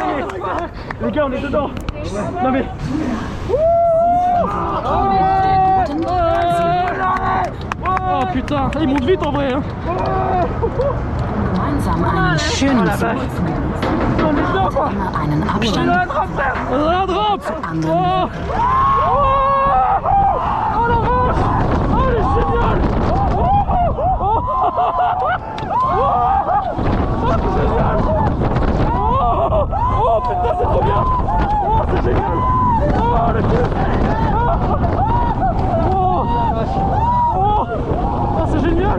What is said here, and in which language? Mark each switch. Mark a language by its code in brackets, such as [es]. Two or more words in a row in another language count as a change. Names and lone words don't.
[fr] Les gars, on est dedans. Non mais... putain, il monte vite en vrai hein. [de] Gemeinsam einen schönen Zug zu genießen. Immer einen Abstand [fr] La drop. [de] zu anderen. [fr] Oh la vache. Oh elle est géniale. Oh c'est génial. Oh putain c'est trop bien. Oh c'est génial. Oh le cul. Oh c'est génial.